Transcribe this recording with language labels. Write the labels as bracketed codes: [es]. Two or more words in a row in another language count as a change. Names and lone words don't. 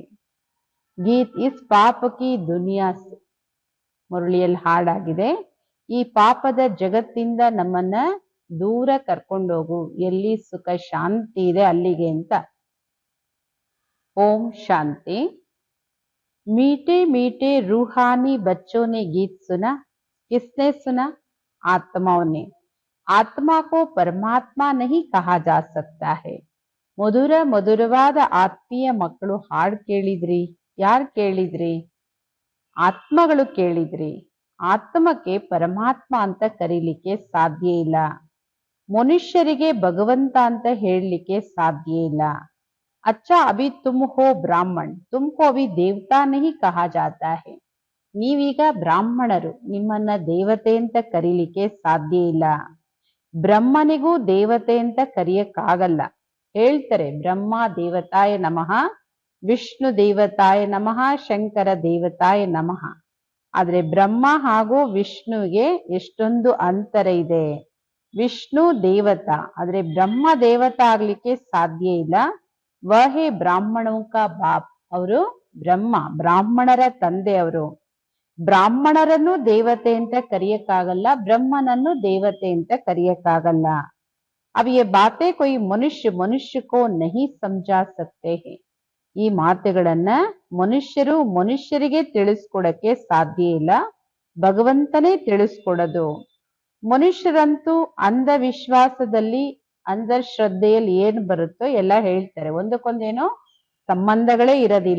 [hi] गीत इस पाप की दुनिया से, [kn] ಮುರಳಿಯಲ್ಲಿ ಹಾಡಾಗಿದೆ, ಈ ಪಾಪದ ಜಗತ್ತಿಂದ ನಮ್ಮನ್ನ ದೂರ ಕರ್ಕೊಂಡೋಗು, ಎಲ್ಲಿ ಸುಖ ಶಾಂತಿ ಇದೆ ಅಲ್ಲಿಗೆ ಅಂತ. ಓಂ ಶಾಂತಿ. [hi] मीठे मीठे रूहानी बच्चों ने गीत सुना. किसने सुना? आत्माओं ने. आत्मा को परमात्मा नहीं कहा जा सकता है. [kn] ಮಧುರವಾದ ಆತ್ಮೀಯ ಮಕ್ಕಳು ಹಾಡು ಕೇಳಿದ್ರಿ. ಯಾರು ಕೇಳಿದ್ರಿ? ಆತ್ಮಗಳು ಕೇಳಿದ್ರಿ. ಆತ್ಮಕ್ಕೆ ಪರಮಾತ್ಮ ಅಂತ ಕರೀಲಿಕ್ಕೆ ಸಾಧ್ಯ ಇಲ್ಲ. ಮನುಷ್ಯರಿಗೆ ಭಗವಂತ ಅಂತ ಹೇಳಲಿಕ್ಕೆ ಸಾಧ್ಯ ಇಲ್ಲ. [hi] अच्छा अभी तुम हो ब्राह्मण, तुमको अभी देवता नहीं कहा जाता है. [kn] ನೀವೀಗ ಬ್ರಾಹ್ಮಣರು, ನಿಮ್ಮನ್ನ ದೇವತೆ ಅಂತ ಕರೀಲಿಕ್ಕೆ ಸಾಧ್ಯ ಇಲ್ಲ. ಬ್ರಹ್ಮನಿಗೂ ದೇವತೆ ಅಂತ ಕರೆಯಕ್ಕಾಗಲ್ಲ. ಹೇಳ್ತಾರೆ, [sa] ಬ್ರಹ್ಮ ದೇವತಾಯ ನಮಃ, ವಿಷ್ಣು ದೇವತಾಯ ನಮಃ, ಶಂಕರ ದೇವತಾಯ ನಮಃ. [kn] ಆದ್ರೆ ಬ್ರಹ್ಮ ಹಾಗೂ ವಿಷ್ಣುವಿಗೆ ಎಷ್ಟೊಂದು ಅಂತರ ಇದೆ. ವಿಷ್ಣು ದೇವತಾ, ಆದ್ರೆ ಬ್ರಹ್ಮ ದೇವತಾ ಆಗ್ಲಿಕ್ಕೆ ಸಾಧ್ಯ ಇಲ್ಲ. [hi] वही ब्राह्मणों का बाप, [kn] ಅವರು ಬ್ರಹ್ಮ, ಬ್ರಾಹ್ಮಣರ ತಂದೆ ಅವರು. ಬ್ರಾಹ್ಮಣರನ್ನು ದೇವತೆ ಅಂತ ಕರೆಯಕ್ಕಾಗಲ್ಲ, ಬ್ರಹ್ಮನನ್ನು ದೇವತೆ ಅಂತ ಕರೆಯಕ್ಕಾಗಲ್ಲ. [hi] अब ये बातें कोई मनुष्य को नहीं समझा सकते हैं. [kn] ಈ ಮಾತುಗಳನ್ನ ಮನುಷ್ಯರು ಮನುಷ್ಯರಿಗೆ ತಿಳಿಸ್ಕೊಡಕ್ಕೆ ಸಾಧ್ಯ ಇಲ್ಲ, ಭಗವಂತನೇ ತಿಳಿಸ್ಕೊಡೋದು. ಮನುಷ್ಯರಂತೂ ಅಂಧವಿಶ್ವಾಸದಲ್ಲಿ ಅಂಧಶ್ರದ್ಧೆಯಲ್ಲಿ ಏನ್ ಬರುತ್ತೋ ಎಲ್ಲ ಹೇಳ್ತಾರೆ, ಒಂದಕ್ಕೊಂದೇನೋ ಸಂಬಂಧಗಳೇ ಇರೋದಿಲ್ಲ.